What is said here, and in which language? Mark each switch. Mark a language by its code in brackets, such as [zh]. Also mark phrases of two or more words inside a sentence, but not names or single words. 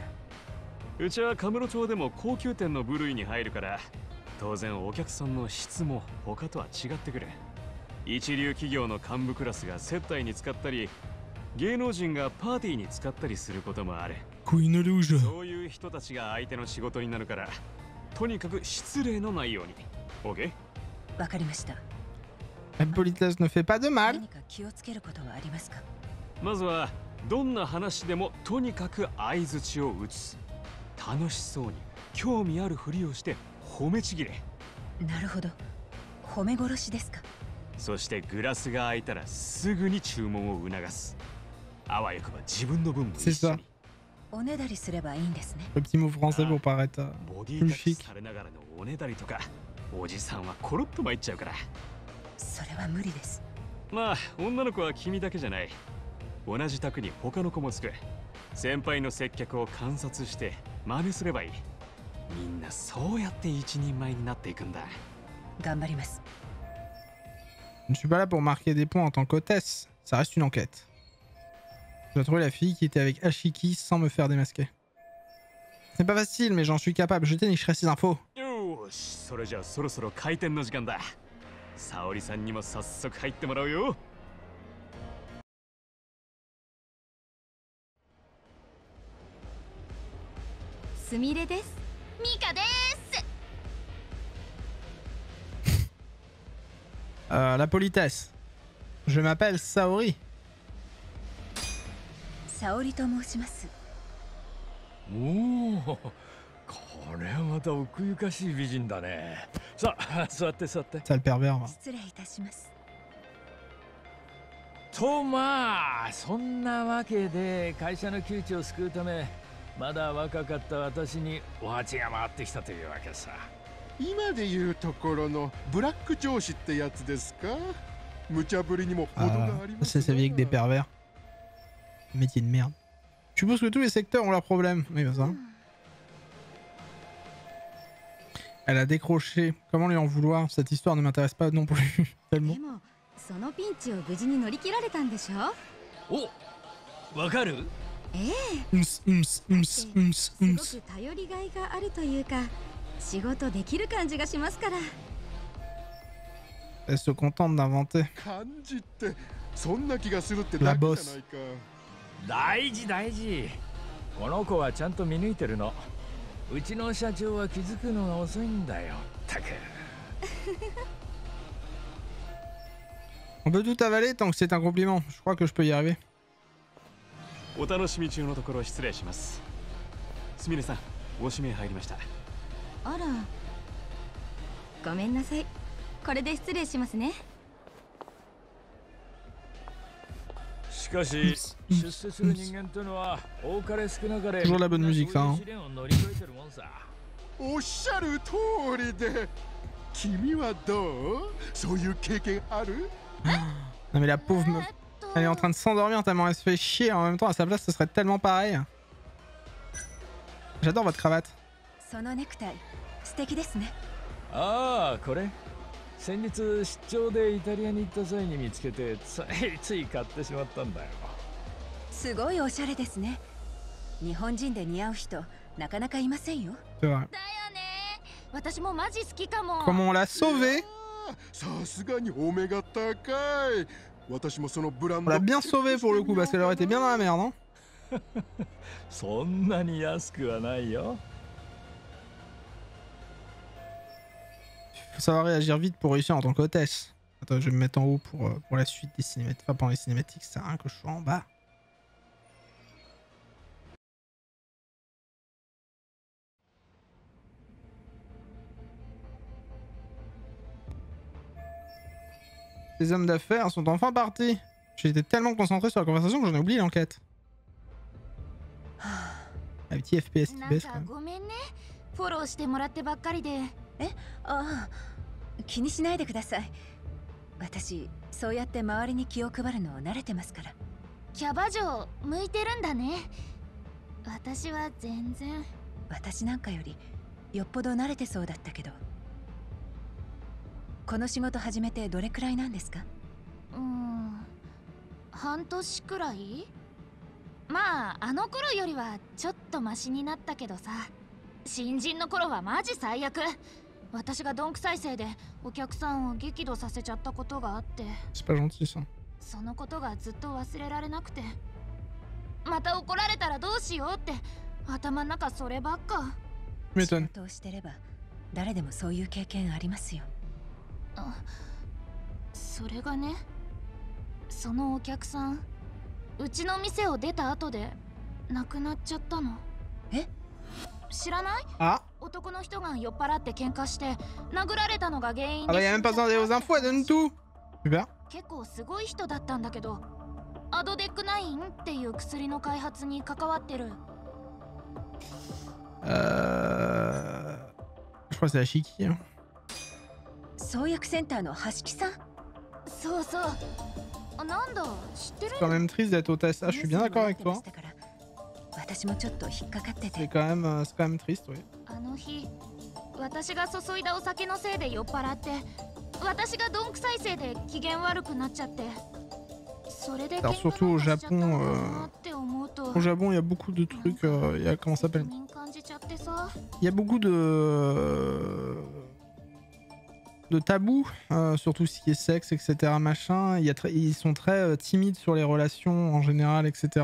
[ja] うちはカムロ町でも高級店の部類に入るから、当然お客さんの質も他とは違ってくる。一流企業の幹部クラスが接待に使ったり、芸能人がパーティーに使ったりすることもある。そういう人たちが相手の仕事になるから、とにかく失礼のないように。OK？わかりました。 [fr] La politesse ne fait pas de mal。 [ja] 何か気をつけることはありますか？まずはどんな話でもとにかく相槌を打つ。楽しそうに興味あるふりをして褒めちぎれ。なるほど。褒め殺しですか？そしてグラスが空いたらすぐに注文を促す。あわよくば自分の分も一緒に。おねだりすればいいんですね。 [fr] Le petit mot français pour paraître plus chic。 [ja] されながらのおねだりとか、おじさんはコロッと参っちゃうから。それは無理です。まあ女の子は君だけじゃない。同じ宅に他の子もつく。先輩の接客を観察して真似すればいい。みんなそうやって一人前になっていくんだ。頑張ります。 [fr] Je ne suis pas là pour marquer des points en tant qu'hôtesse. Ça reste une enquête. Je dois trouver la fille qui était avec Ashiki sans me faire démasquer. C'est pas facile, mais j'en suis capable. Je dénicherai ces infos. [ja] よし、それじゃあそろそろ開店の時間だ。沙織さんにも早速入ってもらうよ。すみれです。ミカです。 [fr] La politesse. Je m'appelle Saori. [ja] 沙織と申します。おお、これはまた奥ゆかしい美人だね。さあ、座って座って。 [fr] Sale pervers. [ja] 失礼いたします。とまあ、そんなわけで会社の窮地を救うため、まだ若かった私にお鉢が回ってきたというわけさ。今でいうところのブラック上司ってやつですか。無茶ぶりにも程があります。 [fr] C'est sa vie avec des pervers. Métier de merde. Je suppose que tous les secteurs ont leurs problèmes. Oui, bah ça. Elle a décroché. Comment lui en vouloir? Cette histoire ne m'intéresse pas non plus. Tellement. [ja] でもそのピンチを無事に乗り切られたんでしょ。お、わかる？すごく頼りがいがあるというか、仕事できる感じがしますから。 [fr] Elle se contente d'inventer. [ja] 感じってそんな気がするってだけじゃないか。大事大事。この子はちゃんと見抜いてるの。うちの社長は気づくのが遅いんだよ。たく。 [fr] On peut tout avaler tant que c'est un compliment. Je crois que je peux y arriver. [ja] お楽しみ中のところ失礼します。すみれさん、ご指名入りました。あら、ごめんなさい。これで失礼しますね。しかし、出世する人間というのは多かれ少なかれ [fr] Toujours la bonne musique, ça. [ja] 試練を乗り越えてるもんさ。おっしゃる通りで。君はどう？そういう経験ある？ [fr] Non mais la pauvre meuf. Elle est en train de s'endormir tellement elle se fait chier. En même temps, à sa place, ce serait tellement pareil. J'adore votre cravate. [ja] そのネクタイ、素敵ですね。ああ、これ先日出張でイタリアに行った際に見つけてつい買ってしまったんだよ。すごいおしゃれですね。日本人で似合う人なかなかいませんよ。 [fr] C'est vrai. [ja] だよね。私もマジ好きかも。 [fr] Comment on l'a sauvé? [ja] さすがにお目が高い。私もそのブラン [fr] On [ja] ド。 [fr] l'a bien sauvé pour le coup parce qu'elle aurait été bien dans la merde, hein. [ja] そんなに安くはないよ。 [fr] Faut savoir réagir vite pour réussir en tant qu'hôtesse. Attends, je vais me mettre en haut pour la suite des cinématiques. Enfin, pendant les cinématiques, ça sert à rien que je sois en bas. Les hommes d'affaires sont enfin partis. J'étais tellement concentré sur la conversation que j'en ai oublié l'enquête. Un petit FPS qui [ja] なん [fr] baisse [ja] か [fr] quand même. [ja] ごめんね。フォローしてもらってばっかりで。ああ、気にしないでください。私、そうやって周りに気を配るの慣れてますから。キャバ嬢向いてるんだね。私は全然。私なんかよりよっぽど慣れてそうだったけど。この仕事始めてどれくらいなんですか？半年くらい？まああの頃よりはちょっとマシになったけどさ。新人の頃はマジ最悪。私がどんくさいせいでお客さんを激怒させちゃったことがあって。 [fr] C'est pas gentil ça. [ja] そのことがずっと忘れられなくて。また怒られたらどうしようって頭の中そればっか。 [fr] Tu [ja] 仕 [fr] m'étonnes. [ja] 事をしてれば誰でもそういう経験ありますよ。それがね、そのお客さん、うちの店を出た後で亡くなっちゃったの。え？知らない？ Ah, 男の人が酔っ払って喧嘩して殴られたのが原因 ah で [fr] bah y'a même pas besoin d'aller aux infos, elle donne tout. Super. [ja] 結構すごい人だったんだけど、アドデック9っていう薬の開発に関わってる。 [fr] Je crois que c'est Ashiki. Hein. [ja] 創薬センターの橋木さん。そうそう。なんだ、知ってる？ [fr] C'est quand même triste d'être hôtesse. Ah, je suis bien d'accord avec toi. [ja] 私もちょっと引っかかってて。 [fr] C'est quand même triste, oui. [ja] あの日、私が注いだお酒のせいで酔っ払って、私がどんくさいせいで機嫌悪くなっちゃって。それで [fr] Alors surtout au Japon, au Japon, il y a beaucoup de trucs. Il y a comment ça s'appelle? Il y a beaucoup de tabous sur tout ce qui est sexe, etc. Machin. Ils sont très timides sur les relations en général, etc.